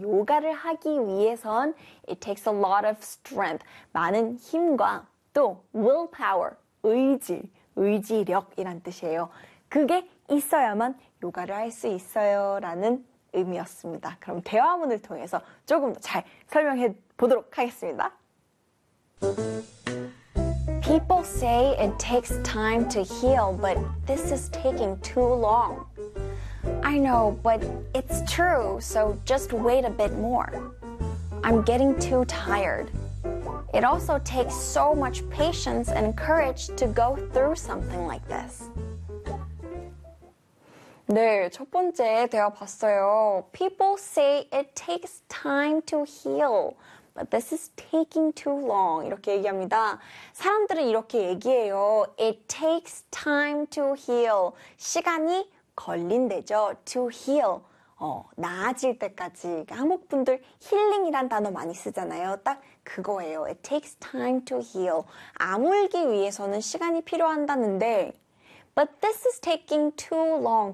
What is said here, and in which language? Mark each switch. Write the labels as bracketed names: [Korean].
[Korean] 요가를 하기 위해선 [English] it takes a lot of strength, [Korean] 많은 힘과 또 willpower, 의지, 의지력이란 뜻이에요. 그게 있어야만 요가를 할수 있어요라는 의미였습니다. 그럼 대화문을 통해서 조금 더잘 설명해 보도록 하겠습니다. [English] People say it takes time to heal, but this is taking too long. I know, but it's true, so just wait a bit more. I'm getting too tired. It also takes so much patience and courage to go through something like this. [Korean] 네, 첫 번째 대화 봤어요. People say it takes time to heal, but this is taking too long. 이렇게 얘기합니다. 사람들은 이렇게 얘기해요. [English] It takes time to heal. [Korean] 시간이 걸린대죠. [English] To heal. [Korean] 나아질 때까지. 한국분들 힐링이란 단어 많이 쓰잖아요. 딱 그거예요. [English] It takes time to heal. [Korean] 아물기 위해서는 시간이 필요한다는데, [English] But this is taking too long.